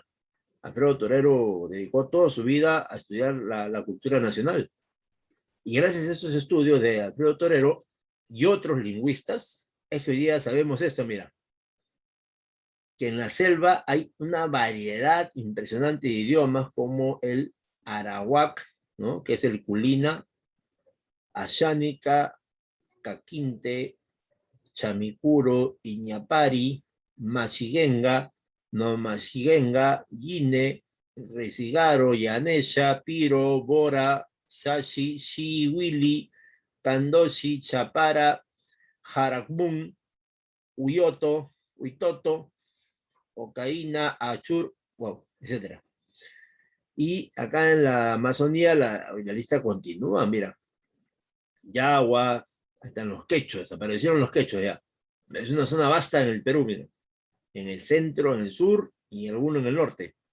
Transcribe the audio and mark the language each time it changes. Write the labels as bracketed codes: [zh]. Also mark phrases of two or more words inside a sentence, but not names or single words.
[es] Alfredo Torero dedicó toda su vida a estudiar la cultura nacional. Y gracias a estos estudios de Alfredo Torero y otros lingüistas, es que hoy día sabemos esto, mira, que en la selva hay una variedad impresionante de idiomas como el arawak, ¿no? Que es el culina, ashánica, caquinte, chamicuro, iñapari, machigenga, no machigenga, guine, resigaro, yanesha, piro, bora, shashi, shiwili, kandoshi, chapara, jarakmun, uyoto, uitoto, ocaína, achur, wow, etc. Y acá en la Amazonía la lista continúa, mira. Yagua, están los quechos, desaparecieron los quechos ya. Es una zona vasta en el Perú, mira. En el centro, en el sur y alguno en el norte.